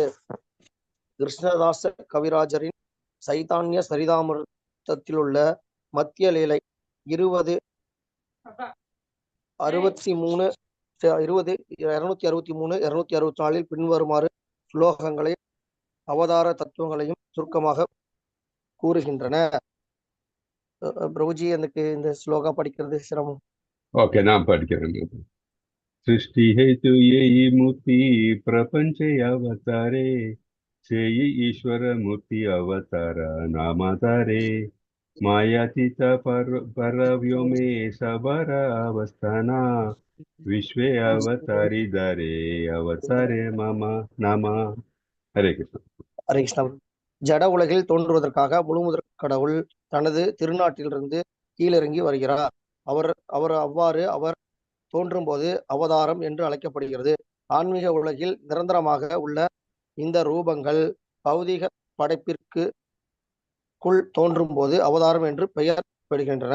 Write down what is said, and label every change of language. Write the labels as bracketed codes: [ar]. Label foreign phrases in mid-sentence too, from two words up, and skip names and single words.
[ta] கிருஷ்ணதாச கவிராஜரின் சைதான்ய சரிதாமிர்தத்திலுள்ள மத்திய லீலை 263 பின்வருமாறு ஸ்லோகங்களை அவதார தத்துவங்களையும் சுருக்கமாக கூறுகின்றன. பிரபுஜி, எனக்கு இந்த ஸ்லோகா படிக்கிறது சிரமம். ஓகே, நான் படிக்கிறேன். [bn] সৃষ্টি হেতু যেই মূর্তি প্রপঞ্চ অবতারে সেই ঈশ্বর মূর্তি অবতার নামাতারে মায়াতীত পরব্যোমে সবার অবস্থানা বিশ্বে অবতারী দারে অবতারে মামা নামা. [hi] हरे कृष्ण. [ta] ஹரே கிருஷ்ணா. ஜட உலகில் தோன்றுவதற்காக முழுமுதற் கடவுள் தனது திருநாட்டிலிருந்து கீழிறங்கி வருகிறார். அவர் தோன்றும் போது அவதாரம் என்று அழைக்கப்படுகிறது. ஆன்மீக உலகில் நிரந்தரமாக உள்ள இந்த ரூபங்கள் பௌதிக படைப்பிற்குள் தோன்றும் போது அவதாரம் என்று பெயர் பெறுகின்றன.